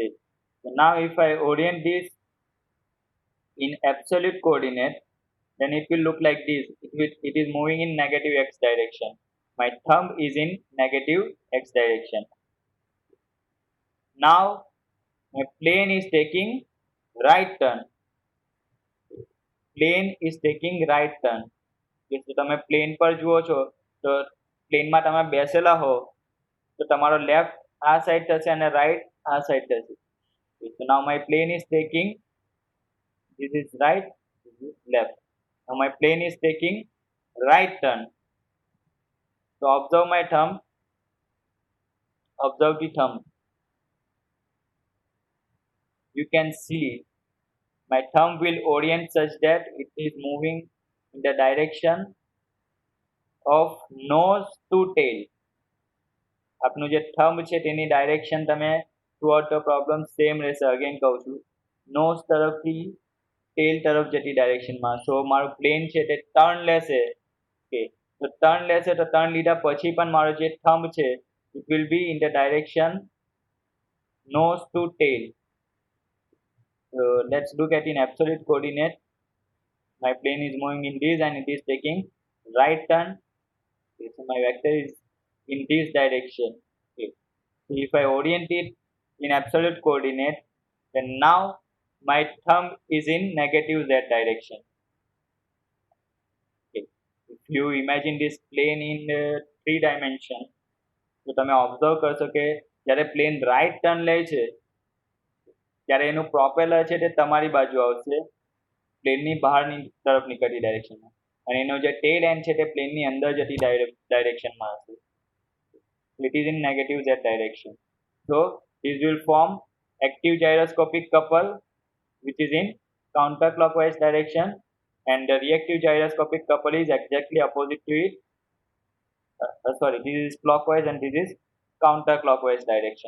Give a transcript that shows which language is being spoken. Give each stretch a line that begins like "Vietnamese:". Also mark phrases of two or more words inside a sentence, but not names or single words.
English: So now if I orient this in absolute coordinate, then it will look like this. It is moving in negative x direction. My thumb is in negative x direction. Now my plane is taking right turn. Plane is taking right turn.
Gujarati: તો તમે પ્લેન પર જુઓ છો તો પ્લેનમાં તમે બેસેલા હો તો તમારો લેફ્ટ આ સાઈડ થશે અને રાઈટ આ સાઈડ થશે.
English: Okay, so now my plane is taking, this is right, this is left. Now my plane is taking right turn. So observe my thumb, observe the thumb. You can see my thumb will orient such that it is moving in the direction of nose to tail.
Gujarati: આપનું જે થંબ છે તેની ડાયરેક્શન તમે
English: throughout the problem same
Gujarati: રહેશે. અગેન કહું છું, નોઝ તરફથી ટેલ તરફ જતી ડાયરેક્શનમાં. સો મારું પ્લેન છે તે ટર્ન લેશે. ઓકે, તો ટર્ન લેશે તો ટર્ન લીધા પછી પણ મારો જે થંબ છે
English: it will be in the direction nose to tail. So let's look at in absolute coordinate. My plane is moving in this and it is taking right turn. Okay, so my vector is in this direction. Okay. So if I orient it in absolute coordinate, then now my thumb is in negative z direction. Okay. If you imagine this plane in 3 dimension,
Gujarati: તો તમે ઓબ્ઝર્વ કરશો કે જ્યારે પ્લેન રાઈટ ટર્ન લે છે ત્યારે એનું પ્રોપેલર છે તે તમારી બાજુ આવશે, પ્લેનની બહારની તરફ નીકળતી ડાયરેક્શનમાં, અને એનો જે
English: tail end
Gujarati: છે તે પ્લેનની અંદર જતી ડાયરેક્શનમાં હશે.
English: It is in negative z direction. So this will form active gyroscopic couple which is in counterclockwise direction, and the reactive gyroscopic couple is exactly opposite to it. Sorry, this is clockwise and this is counterclockwise direction.